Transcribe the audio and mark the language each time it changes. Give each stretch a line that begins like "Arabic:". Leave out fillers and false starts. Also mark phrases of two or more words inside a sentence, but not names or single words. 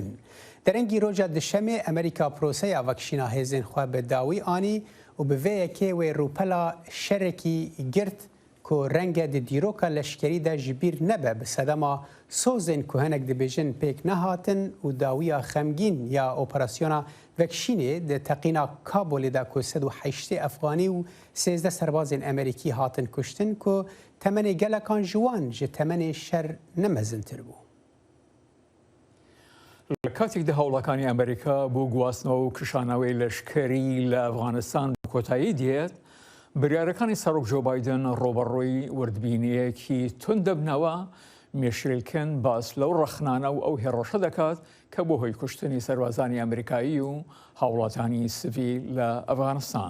Kurdish: Derengî roja dişemê Amerîka proseya vekişîna hêzên xwe bi dawî anî û bi vê yekê wê rûpela şerekî girt ku renge di dîroka leşkerî de ji bîr nebe bi sedema sozên ku hinek dibêjin pêk nehatin û dawiya xemgîn ya operasyona vekişînê di teqîna Kabolê de ku 180 Efxanî û 13 serbazên Amerîkî hatin kuştin ku temenê gelekan ji wan ji temenê şer nemezintir bû.
Central Kurdish: لە کاتێکدا هەوڵەکانی ئەمریکا بۆ گواستنەوە و کشانەوەی لەشکەری لە ئەفغانستان کۆتایی دێت، بریارەکانی سەرۆک جۆ بایدن ڕۆبەڕۆی وردبینیەکی تون دەبنەوە مێشریلکن باس لەو ڕەخنانە و ئەو هێڕەشە دەکات کە بۆ هۆی کوشتنی سەربازانی ئەمریکایی و هاوڵاتانی سڤیل لە ئەفغانستان.